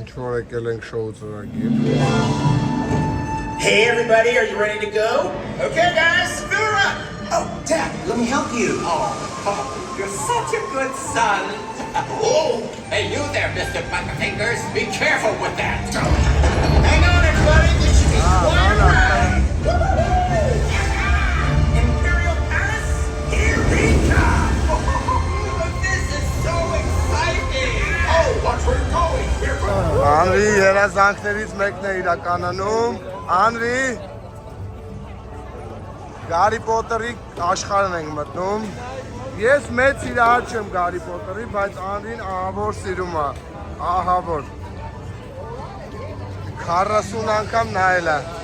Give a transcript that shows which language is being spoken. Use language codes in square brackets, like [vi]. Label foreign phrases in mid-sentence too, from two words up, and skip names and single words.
[hy] այսօր եկել ենք շոու ծրագիր։ [en] Hey everybody, are you ready to go? Okay guys, fill her up! Oh, Dad, let me help you. Oh, you're such a good son. Oh, hey you there, Mr. Butterfingers. Be careful with that. Hang on everybody, this should be quite a ride. Imperial Palace, here we come. This is so exciting. Oh, watch where you're going. [hy] Անրի երազանքներից մեկն է իրականանում։ Անրի Գարի Պոտերի աշխարհն ենք մտնում։ Ես մեծ սիրահար չեմ Գարի Պոտերի, բայց Անրին ահավոր սիրում է, ահավոր։ 40 անգամ նայել է։